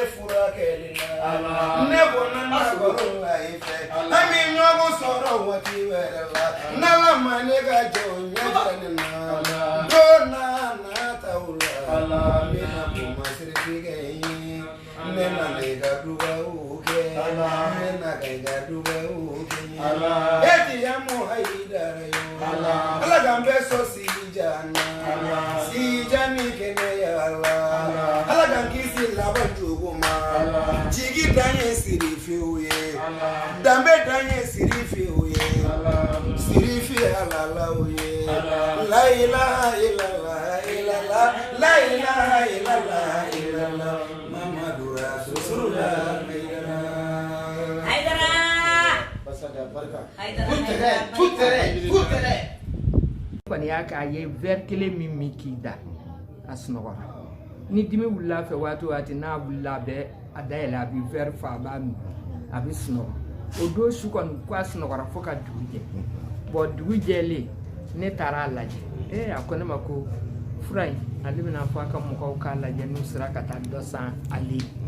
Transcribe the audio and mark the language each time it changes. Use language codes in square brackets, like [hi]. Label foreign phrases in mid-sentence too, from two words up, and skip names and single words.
[bm] furakɛli la ne bɔnna na baro la i fɛ an bɛ ɲɔgɔn sɔrɔ waati wɛrɛ la n'ala ma ne ka jɔ ɲɛfɛ ne na don n'a nataw la n bɛna kuma siri figɛ ye ne nana i ka dugawu kɛ ne na ka i ka dugawu kɛ etiyamu hayidara yo ala k'an bɛɛ sɔn sijana sijani kɛnɛya la ala k'an kisi laban jogo ma jigi dan ye sirifiw ye danbe dan ye sirifiw ye sirifi halalaw ye [ar] لا إله إلا الله إلا الله لا إله إلا الله إلا الله محمد رسول الله [bm] kɔni y'a kɛ a ye verre kelen min k'i da a sunɔgɔra ni dimi wulila fɛ waati o waati n'a wulila a bɛ a dayɛlɛ a bɛ verre fa a b'a min a bɛ sunɔgɔ o don su kɔni ko a sunɔgɔra fo ka dugu jɛ bɔn dugu jɛlen ne taara a lajɛ a ko ne ma ko fura in ale bɛna fɔ a ka mɔgɔw k'a lajɛ n'u sera ka taa dɔ san ale